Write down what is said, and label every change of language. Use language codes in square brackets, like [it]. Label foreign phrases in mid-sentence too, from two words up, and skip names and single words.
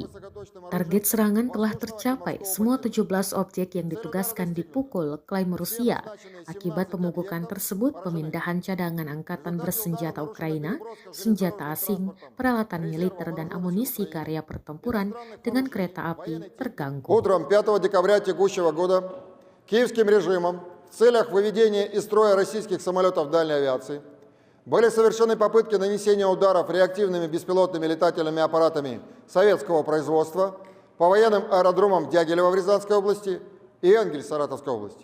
[id] Target serangan telah tercapai, semua 17 objek yang ditugaskan dipukul, klaim Rusia. Akibat pemubukan tersebut, pemindahan cadangan angkatan bersenjata Ukraina, senjata asing, peralatan militer dan amunisi ke area pertempuran dengan kereta api terganggu. [ru] Утром 5 декабря текущего года киевским режимом в целях выведения из строя российских самолетов дальней авиации были совершены попытки нанесения ударов реактивными беспилотными летательными аппаратами советского производства по военным аэродромам Дягилева в Рязанской области и Энгель Саратовской области.